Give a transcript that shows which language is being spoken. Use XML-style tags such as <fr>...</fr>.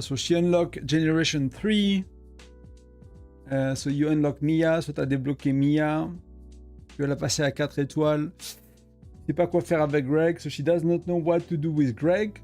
<en>So she unlock generation 3. So you unlock Mia. So</en> <fr>tu as débloqué Mia. Tu vas la passer à 4 étoiles. Je sais pas quoi faire avec Greg.</fr> <en>So she does not know what to do with Greg.</en>